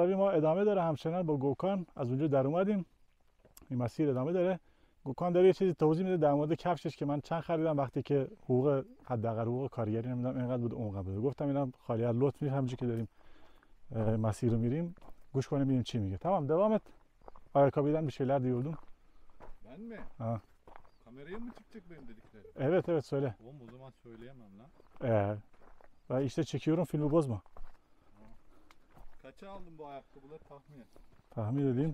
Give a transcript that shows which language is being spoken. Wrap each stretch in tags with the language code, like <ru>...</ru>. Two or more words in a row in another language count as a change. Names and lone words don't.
<fa>راه ادامه داره همچنان با گوکان از اونجا در اومدیم. این مسیر ادامه داره. گوکان داره یه چیزی توضیح میده در مورد کفشش که من چند خریدم وقتی که حقوق حداقل حقوق کارگری نمیدم اینقدر بود اونقدر بود. گفتم اینا خالی از لطف نیست، همونجوری که داریم مسیر رو میریم گوش کنیم ببینیم چی میگه.</fa> <tr>Tamam devam et. Ayakkabıdan bir şeyler diyordun. Ben mi? Ha. Kameraya mı çıkacak benim dediklerim? Evet evet söyle. Oğlum o zaman söyleyemem lan. Ben işte çekiyorum filmi bozma. Kaça aldın bu ayakkabıları tahmin et. Tahmin edeyim</tr>